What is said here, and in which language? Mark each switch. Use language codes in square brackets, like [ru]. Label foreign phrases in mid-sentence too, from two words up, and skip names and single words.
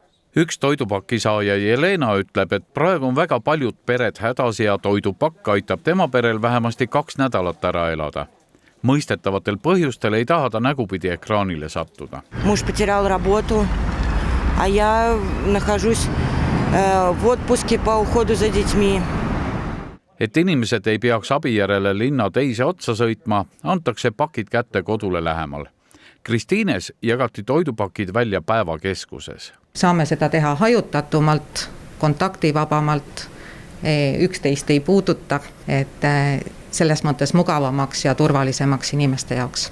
[et] Üks toidupaki saaja Jelena ütleb, et praegu on väga paljud pered hädas ja toidupakk aitab tema perel vähemasti 2 nädalat ära elada. Mõistetavatel põhjustel ei taha ta nägupidi ekraanile sattuda. [ru] Муж потерял работу, а я нахожусь в отпуске по уходу за детьми. [et] Et inimesed ei peaks abi järele linna teise otsa sõitma, antakse pakid kätte kodule lähemal. Kristiines jagati toidupakid välja päevakeskuses. Saame seda teha hajutatumalt, kontaktivabamalt, üksteist ei puuduta, et selles mõttes mugavamaks ja turvalisemaks inimeste jaoks.